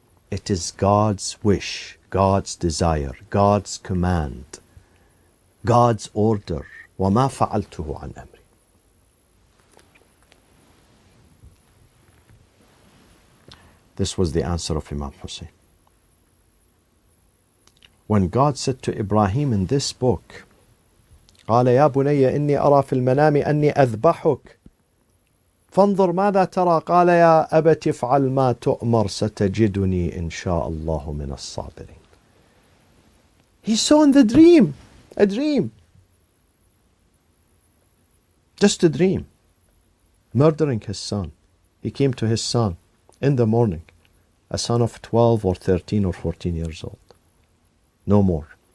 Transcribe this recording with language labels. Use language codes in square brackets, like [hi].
[en] It is God's wish, God's desire, God's command, God's order. [ar] وَمَا فَعَلْتُهُ عَنْ أَمْرِي. [en] This was the answer of Imam Hossain. When God said to Ibrahim in this book, [ar] قال يا بني إني أرى في المنام أني أذبحك فانظر ماذا ترى قال يا أبت افعل ما تؤمر ستجدني إن شاء الله من الصابرين. [en] He saw in the dream, a dream, just a dream, murdering his son. He came to his son in the morning, a son of 12 or 13 or 14 years old. No more.